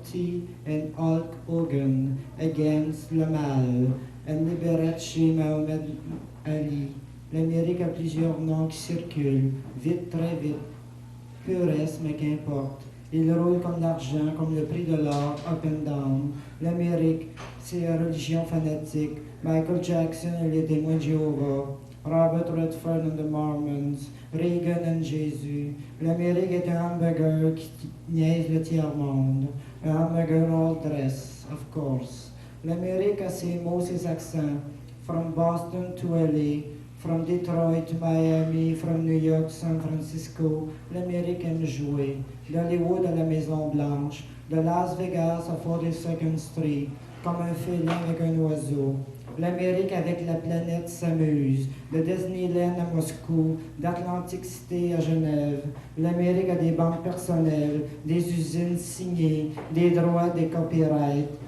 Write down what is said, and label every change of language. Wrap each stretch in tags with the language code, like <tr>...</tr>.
<en>T and Hulk Hogan against</en> <fr>le mal.</fr> <en>And Liberace Mohamed Ali.</en> <fr>L'Amérique a plusieurs noms qui circulent, vite, très vite. Puresse, mais qu'importe. Il roule comme l'argent, comme le prix de l'or,</fr> <en>up and down.</en> <fr>L'Amérique, c'est la religion fanatique. Michael Jackson et les témoins de Jéhovah.</fr> <en>Robert Redford and the Mormons, Reagan and Jésus.</en> <fr>L'Amérique est un hamburger qui niaise le tiers-monde. Un hamburger</fr> <en>all dress, of course.</en> <fr>L'Amérique a ses mots, ses accents.</fr> <en>From Boston to LA, from Detroit to Miami, from New York to San Francisco.</en> <fr>L'Amérique aime jouer. D'Hollywood à la Maison Blanche, de Las Vegas à 42nd Street, comme un félin avec un oiseau. L'Amérique avec la planète s'amuse, de Disneyland à Moscou, d'Atlantic City à Genève. L'Amérique a des banques personnelles, des usines signées, des droits, des copyrights.</fr>